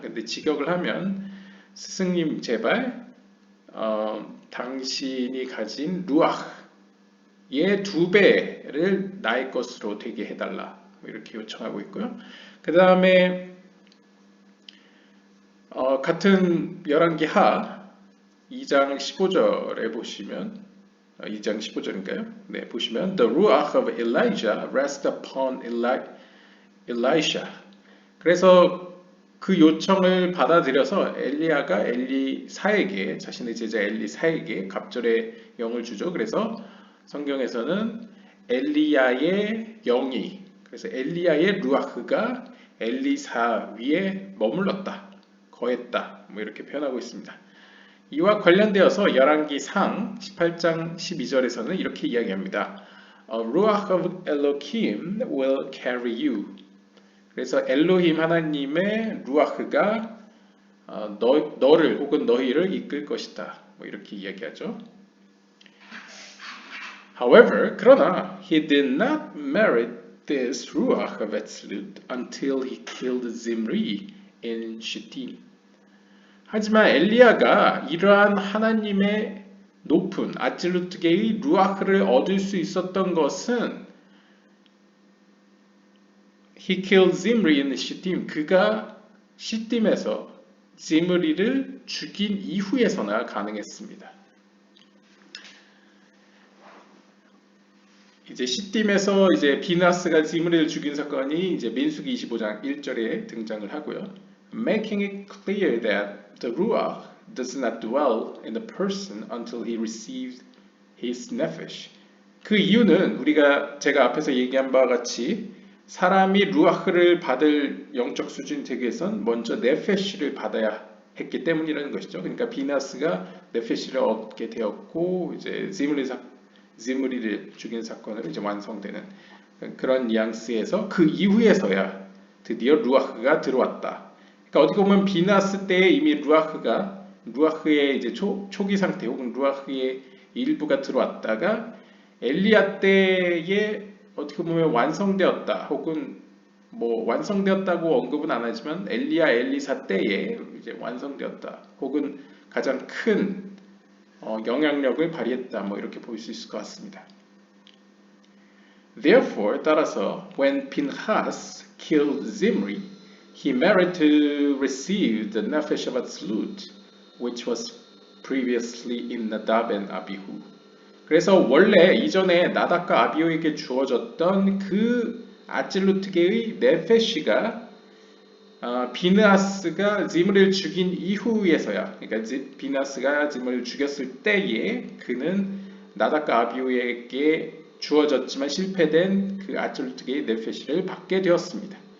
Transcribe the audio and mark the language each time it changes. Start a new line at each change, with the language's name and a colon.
Korean: 근데 직역을 하면 스승님 제발 당신이 가진 루아흐의 2배를 나의 것으로 되게 해달라 이렇게 요청하고 있고요. 그 다음에 같은 열왕기 하 2장 15절에 보시면 2장 15절인가요? 네, 보시면
English: The ruach of Elijah rest upon Elisha.
Korean: 그래서 그 요청을 받아들여서 엘리야가 엘리사에게 자신의 제자 엘리사에게 갑절의 영을 주죠. 그래서 성경에서는 엘리야의 영이 그래서 엘리야의 루아흐가 엘리사 위에 머물렀다, 거했다, 뭐 이렇게 표현하고 있습니다. 이와 관련되어서 열왕기상 18장 12절에서는 이렇게 이야기합니다.
English: Ruach of Elohim will carry you.
Korean: 그래서 엘로힘 하나님의 루아흐가 너를 혹은 너희를 이끌 것이다. 뭐 이렇게 이야기하죠.
English: However,
Korean: 그러나
English: he did not merit this ruach of Atzlut until he killed Zimri in Shittim.
Korean: 하지만 엘리야가 이러한 하나님의 높은 아질루트계의 루아흐를 얻을 수 있었던 것은
English: He killed Zimri in Shittim.
Korean: 그가 시딤에서 지므리를 죽인 이후에서나 가능했습니다. 이제 시딤에서 이제 비나스가 지므리를 죽인 사건이 이제 민수기 25장 1절에 등장을 하고요.
English: Making it clear that the ruach does not dwell in the person until he receives his nephesh.
Korean: 그 이유는 제가 앞에서 얘기한 바와 같이 사람이 루아흐를 받을 영적 수준이 되기 위해선 먼저 네페시를 받아야 했기 때문이라는 것이죠. 그러니까 비나스가 네페시를 얻게 되었고 이제 지므리를 죽인 사건으로 이제 완성되는 그런 뉘앙스에서 그 이후에서야 드디어 루아흐가 들어왔다. 그러니까 어떻게 보면 비나스 때에 이미 루아흐의 이제 초기 상태 혹은 루아흐의 일부가 들어왔다가 엘리야 때에 어떻게 보면 완성되었다 혹은 뭐 완성되었다고 언급은 안 하지만 엘리야 엘리사 때에 이제 완성되었다 혹은 가장 큰 영향력을 발휘했다 뭐 이렇게 볼 수 있을 것 같습니다.
English: Therefore
Korean: 따라서
English: when Pinchas killed Zimri, he merited to receive the nefesh of Atzlut, which was previously in Nadab and Abihu.
Korean: 그래서 원래 이전에 나답과 아비후에게 주어졌던 그 아찔루트계의 네페시가 비느하스가 지므를 죽인 이후에서야, 그러니까 비느하스가 지므를 죽였을 때에 그는 나답과 아비후에게 주어졌지만 실패된 그 아찔루트계의 네페시를 받게 되었습니다.